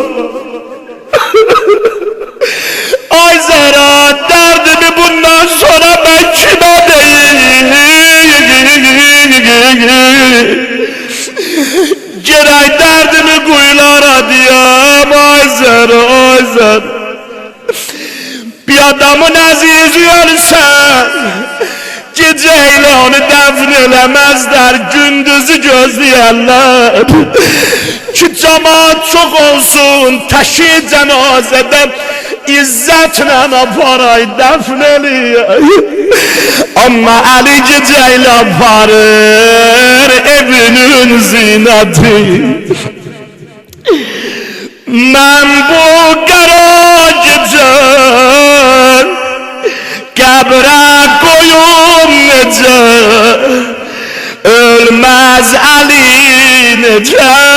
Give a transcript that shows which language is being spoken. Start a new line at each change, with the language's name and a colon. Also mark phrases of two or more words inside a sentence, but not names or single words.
Azerbaijani: Ay zara dərdimi bundan sonra ben kime deyim? Gerek derdimi kuyulara diyem. Ay zara, ay zara. Bir adamın azizi ölse geceyle onu defn eləmezler, gündüzü gözleyerler. Ki cemaat çok olsun, taşı cenazede İzzetle aparay defn eləyək. Amma Əli gecəylə aparır evinin zinəti. Mən bu qara gecə qəbrə qoyum necə, ölməz Əli necə.